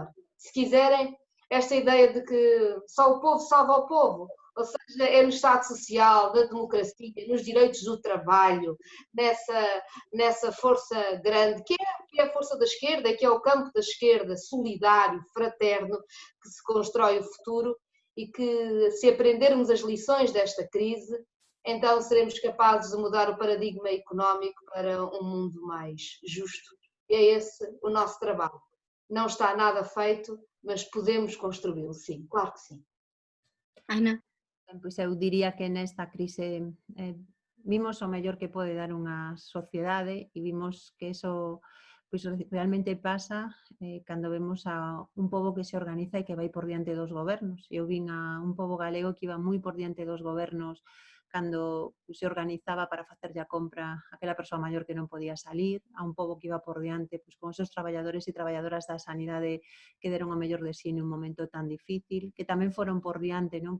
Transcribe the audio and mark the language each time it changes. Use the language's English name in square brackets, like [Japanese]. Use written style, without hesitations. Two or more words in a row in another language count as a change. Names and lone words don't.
[Portuguese] Se quiserem, esta ideia de que só o povo salva o povo, ou seja, é no Estado Social, na democracia, nos direitos do trabalho, nessa força grande, que é a força da esquerda, que é o campo da esquerda, solidário, fraterno, que se constrói o futuro e que, se aprendermos as lições desta crise, então seremos capazes de mudar o paradigma económico para um mundo mais justo. E é esse o nosso trabalho. Não está nada feito, mas podemos construí-lo, sim, claro que sim. Ana? [Galician] Pois eu diría que nesta crise vimos o mellor que pode dar unha sociedade e vimos que eso pois realmente pasa cando vemos a un pobo que se organiza e que vai por diante dos gobernos. Eu vin a un pobo galego que iba moi por diante dos gobernos cando se organizaba para facerlle a compra aquela persoa maior que non podía salir, a un pobo que iba por diante pois, con esos traballadores e traballadoras da sanidade que deron o mellor de si nun momento tan difícil, que tamén foron por diante, non?